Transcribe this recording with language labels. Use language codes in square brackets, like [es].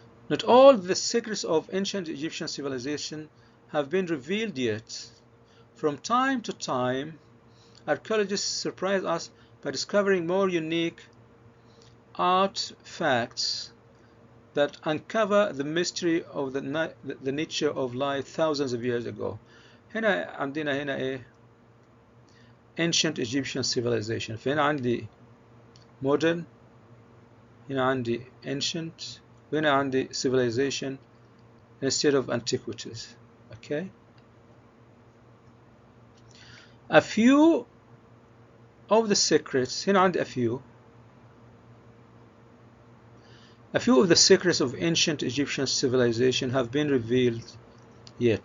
[en] Not all the secrets of ancient Egyptian civilization have been revealed yet. From time to time, archaeologists surprise us by discovering more unique artifacts that uncover the mystery of the nature of life thousands of years ago. [ar] هنا عندنا هنا إيه؟ [en] ancient Egyptian civilization. [ar] فهنا عندي modern، هنا عندي ancient، وهنا عندي civilization [en] instead of antiquities. Okay. A few of the secrets، [ar] هنا عندي [en] a few of the secrets of ancient Egyptian civilization have been revealed yet.